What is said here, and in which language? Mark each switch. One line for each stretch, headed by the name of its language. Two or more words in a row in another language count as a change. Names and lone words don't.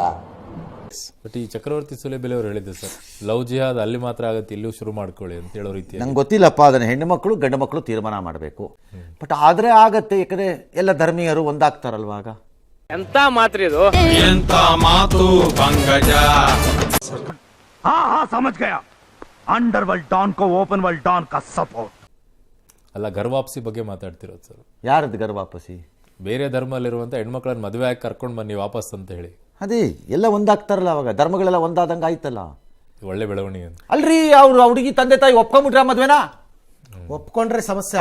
Kannada: ಬಟ್ ಈ ಚಕ್ರವರ್ತಿ ಸೂಲಿಬೆಲೆ ಅವರು ಹೇಳಿದ್ರು ಸರ್, ಲವ್ ಜಿಹಾದ್ ಅಲ್ಲಿ ಮಾತ್ರ ಆಗುತ್ತೆ, ಇಲ್ಲೂ ಶುರು ಮಾಡ್ಕೊಳ್ಳಿ ಅಂತ ಹೇಳೋ ರೀತಿ. ನಂಗೆ ಗೊತ್ತಿಲ್ಲಪ್ಪ, ಅದನ್ನು ಹೆಣ್ಣು ಮಕ್ಕಳು ಗಂಡು ಮಕ್ಕಳು ತೀರ್ಮಾನ ಮಾಡಬೇಕು. ಬಟ್ ಆದರೆ ಆಗತ್ತೆ, ಯಾಕಂದ್ರೆ ಎಲ್ಲ ಧರ್ಮೀಯರು ಒಂದಾಗ್ತಾರಲ್ವಾಗ. ಎಂತ ಮಾತ್ರ ಇದು, ಎಂತ ಮಾತು ಪಂಕಜ.
Hindi: हाँ समझ गया.
English: underworld don
Hindi: को
English: open world don
Hindi: का सपोर्ट.
Kannada: ಅಲ್ಲ, ಗರ್ವಾಪ್ಸಿ ಬಗ್ಗೆ ಮಾತಾಡ್ತಿರೋದು ಸರ್. ಯಾರದ್ದು ಗರ್ವಾಪಸಿ? ಬೇರೆ ಧರ್ಮದಲ್ಲಿರುವಂಥ ಹೆಣ್ಮಕ್ಳನ್ನ ಮದುವೆ ಆಗಿ ಕರ್ಕೊಂಡು ಬನ್ನಿ ವಾಪಸ್ ಅಂತ ಹೇಳಿ. ಅದೇ ಎಲ್ಲ ಒಂದಾಗ್ತಾರಲ್ಲ ಅವಾಗ, ಧರ್ಮಗಳೆಲ್ಲ ಒಂದಾದಂಗೆ ಆಯ್ತಲ್ಲ. ಒಳ್ಳೆ ಬೆಳವಣಿಗೆ ಅಂತ ಅಲ್ರಿ, ಅವ್ರು ಹುಡುಗಿ ತಂದೆ ತಾಯಿ ಒಪ್ಕೊಂಡ್ಬಿಟ್ರ ಮದ್ವೆನಾ? ಒಪ್ಕೊಂಡ್ರೆ ಸಮಸ್ಯೆ